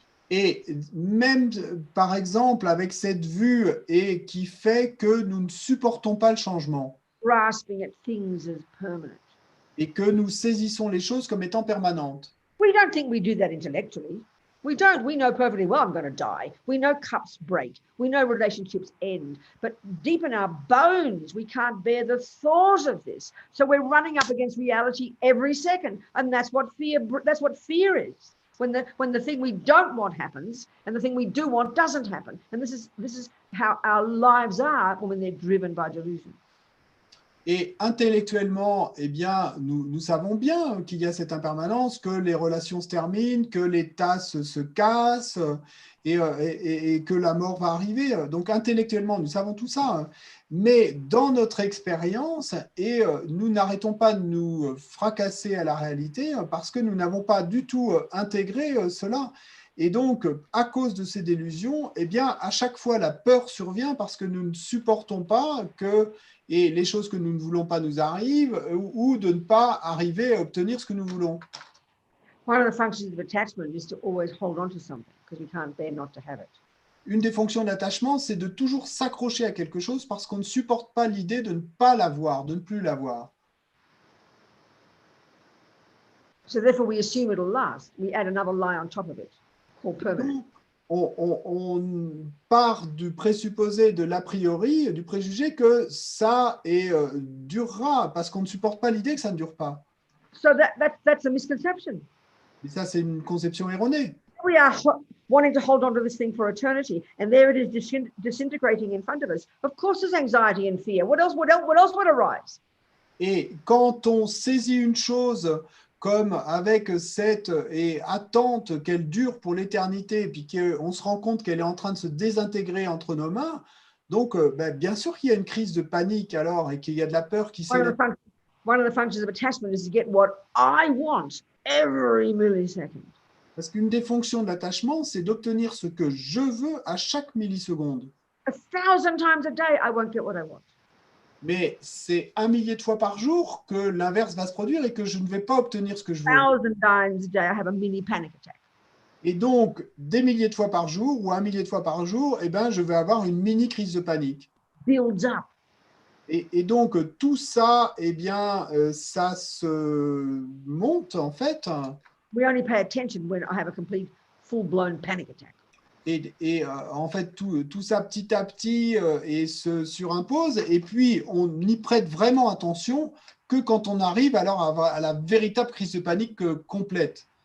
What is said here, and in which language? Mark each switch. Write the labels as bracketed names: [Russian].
[French] Et même, par exemple, avec cette vue qui fait que nous ne supportons pas le changement. [English] Grasping at things as permanent. [French] Et que nous saisissons les choses comme étant permanentes. [English] We don't think we do that intellectually. We don't. We know perfectly well I'm going to die. We know cups break. We know relationships end. But deep in our bones, we can't bear the thought of this. So we're running up against reality every second. And that's what fear is. When the thing we don't want happens and the thing we do want doesn't happen. And this is how our lives are when they're driven by delusion. [French] Et intellectuellement, nous savons bien qu'il y a cette impermanence, que les relations se terminent, que les tasses se cassent et que la mort va arriver. Donc intellectuellement, nous savons tout ça. Mais dans notre expérience, nous n'arrêtons pas de nous fracasser à la réalité parce que nous n'avons pas du tout intégré cela. Et donc, à cause de ces délusions, à chaque fois, la peur survient parce que nous ne supportons pas que les choses que nous ne voulons pas nous arrivent ou de ne pas arriver à obtenir ce que nous voulons. [English] One of the functions of attachment is to always hold on to something because we can't bear not to have it. [French] Une des fonctions d'attachement, c'est de toujours s'accrocher à quelque chose parce qu'on ne supporte pas l'idée de ne pas l'avoir, de ne plus l'avoir. [English] So therefore, we assume it'll last. We add another lie on top of it, called permanent. [French] On part du présupposé, de l'a priori, du préjugé que ça durera parce qu'on ne supporte pas l'idée que ça ne dure pas. [English] So that's a misconception. [French] Et ça, c'est une conception erronée. [English] We are wanting to hold on to this thing for eternity, and there it is disintegrating in front of us. Of course, there's anxiety and fear. What else would arise? [French] Et quand on saisit une chose comme avec cette attente qu'elle dure pour l'éternité, puis qu'on se rend compte qu'elle est en train de se désintégrer entre nos mains, donc bien sûr qu'il y a une crise de panique alors et qu'il y a de la peur qui s'élève. [English] One of the functions of attachment is to get what I want every millisecond. [French] Parce qu'une des fonctions de l'attachement, c'est d'obtenir ce que je veux à chaque milliseconde. [English] 1,000 times a day, I won't get what I want. [French] Mais c'est 1 millier de fois par jour que l'inverse va se produire et que je ne vais pas obtenir ce que je veux. [English] 1,000 times a day, I have a mini panic attack. [French] Et donc, des milliers de fois par jour ou 1 millier de fois par jour, eh ben, je vais avoir une mini crise de panique. [English] Builds up. [French] Et donc, tout ça, eh bien, ça se monte en fait. [English] We only pay attention when I have a complete, full-blown panic attack. [French] Et en fait, tout ça petit à petit et se surimpose. Et puis, on n'y prête vraiment attention que quand on arrive alors à la véritable crise de panique complète.